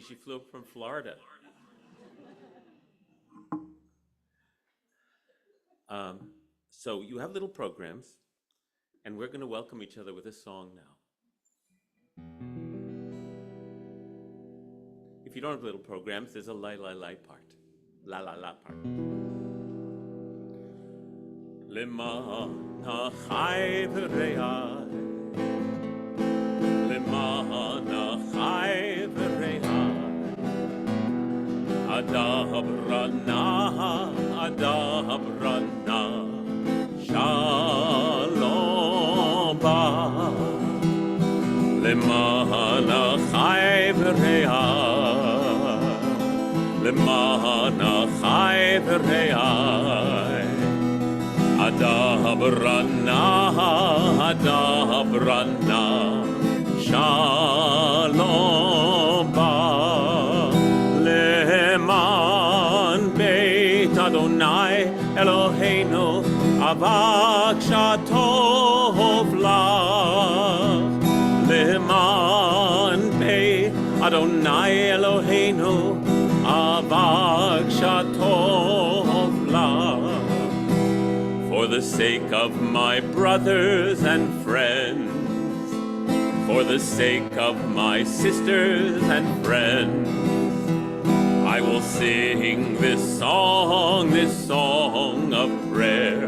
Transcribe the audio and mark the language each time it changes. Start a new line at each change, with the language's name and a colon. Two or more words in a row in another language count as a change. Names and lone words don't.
English: She flew up from Florida. So you have little programs, and we're going to welcome each other with a song now. If you don't have little programs, there's a la-la-la part. La-la-la part.
Hebrew: למען אחי ורעי, למען אחי ורעי, אדברה נא, שלום בך, למען אחי ורעי, למען אחי ורעי, אדברה נא, שלום בך, למען בית ה׳ אלוהינו אבקשה טוב לך, למען בית ה׳ אלוהינו אבקשה טוב לך.
English: For the sake of my brothers and friends, for the sake of my sisters and friends, I will sing this song of prayer.